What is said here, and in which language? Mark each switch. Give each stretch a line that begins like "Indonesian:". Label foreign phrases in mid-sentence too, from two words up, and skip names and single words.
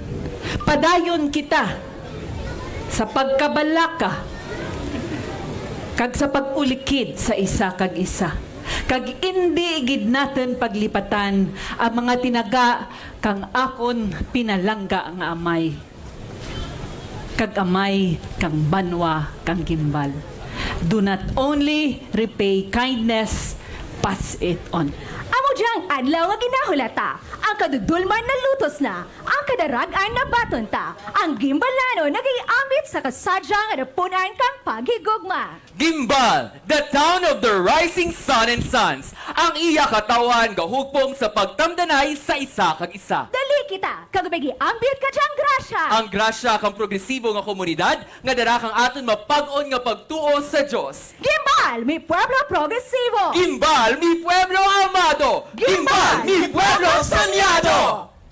Kinaray-a: Padayon kita sa pagkabalaka, kag sa pag-ulikid sa isa kag isa. Kag hindi gid natin paglipatan ang mga tinaga kang akon pinalangga nga amay. Kag amay kang banwa kang gimbal.
English: Do not only repay kindness, pass it on.
Kinaray-a: Amo diyang adlaw nga ginahulata, ang kadudulman na lutos na, ang kadaragan na baton ta, ang gimbalano nagiambit sa kasadya nga napunan kang paghigugma. Gimbal,
English: the town of the rising sun and suns.
Kinaray-a: Ang iya katawan gahugpong sa pagtamdanay sa isa kag isa. Dali kita, kag may giambit ka diyang grasya. Ang grasya kang progresibo nga komunidad nga dara kang aton mapag-on nga pagtuo sa Dios. Gimbal,
Spanish: mi pueblo progresivo. Gimbal, mi pueblo amado. Gimbal, mi pueblo soñado.